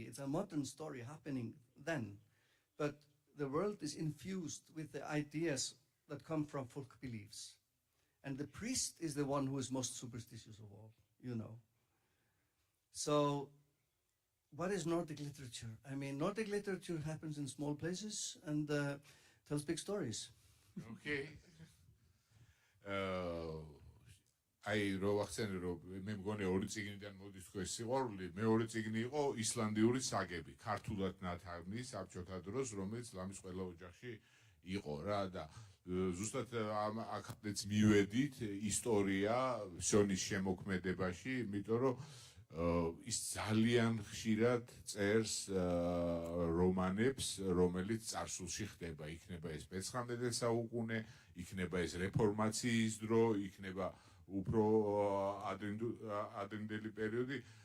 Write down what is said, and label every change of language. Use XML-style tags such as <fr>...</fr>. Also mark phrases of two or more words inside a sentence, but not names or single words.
<en>It's a modern story happening then, but the world is infused with the ideas that come from folk beliefs. And the priest is the one who is most superstitious of all, you know. So what is Nordic literature? I mean, Nordic literature happens in small places and tells big stories. Okay.</en> <ka>აი რო ვახსენე რომ მე მგონი ორი წიგნიდან მოდის თქვენ სიყვარული, მეორე წიგნი იყო ისლანდიური საგები, ქართულად ნათარგმნი საბჭოთა დროს, რომელიც ლამის ყველა ოჯახში იყო რა და ზუსტად აქაც მივედით ისტორია სიონის შემოქმედებაში, იმიტომ რომ ის ძალიან ხშირად წერს რომანებს, რომელიც წარსულში ხდება, იქნება ეს მეცხრამეტე საუკუნე, იქნება ეს რეფორმაციის დრო, იქნება უფრო ადრინდელი პერიოდი,</ka>